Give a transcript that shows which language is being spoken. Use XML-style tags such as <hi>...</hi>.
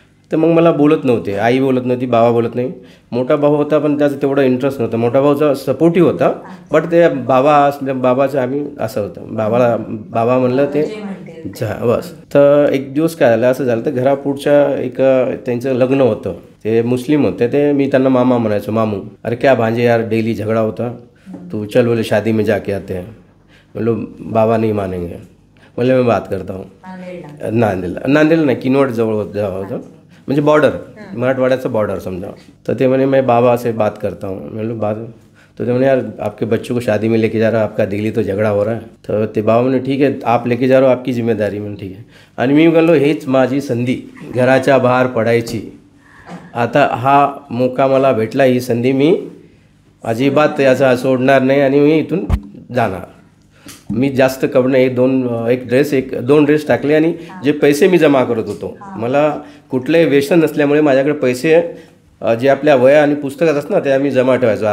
<mr>तर मग मला बोलत नव्हते, आई बोलत नव्हती, बाबा बोलत नाही. मोठा भाऊ होता पण त्याचा तेवढा इंटरेस्ट नव्हता. मोठा भाऊचा सपोर्टिव्ह होता, बट ते बाबाचं आम्ही असं होतं, बाबा म्हणलं ते बस. तर एक दिवस काय झालं, असं झालं तर घरापुढच्या एक त्यांचं लग्न होतं, ते मुस्लिम होते. ते मी त्यांना मामा म्हणायचो, मामू.</mr> <hi>अरे क्या भांजे यार डेली झगड़ा होता, तू चल बोले शादी में जाके आते हैं. बोलो बाबा नहीं मानेंगे. बोले मैं बात करता हूँ.</hi> <mr>नांदेडला नाही, किनवट जवळ होतं, म्हणजे बॉर्डर, मराठवाड्याचं बॉर्डर समझा. तर ते म्हणे</mr> <hi>मैं बाबा से बात करता हूँ. बोलो बात. तो</hi> <mr>ते म्हणे</mr> <hi>यार आपके बच्चों को शादी में लेके जा रहा, आपका दिल्ली तो झगड़ा हो रहा है.</hi> <mr>तर ते बाबा म्हणे ठीक आहे</mr> <hi>आप लेके जा रहा हो, आपकी जिम्मेदारी.</hi> <mr>म्हणून ठीक आहे. आणि मी बोललो हेच माझी संधी घराच्या बाहेर पडायची. आता हा मोका मला भेटला, ही संधी मी अजिबात याचा सोडणार नाही आणि मी इथून जाणार. मी जास्त कपडे दोन ड्रेस टाकले आणि जे पैसे मी जमा करत होतो, मला कुठलंही व्यसन नसल्यामुळे माझ्याकडे पैसे जे आपल्या वया आणि पुस्तकात असतात ना ते आम्ही जमा ठेवायचो.</mr>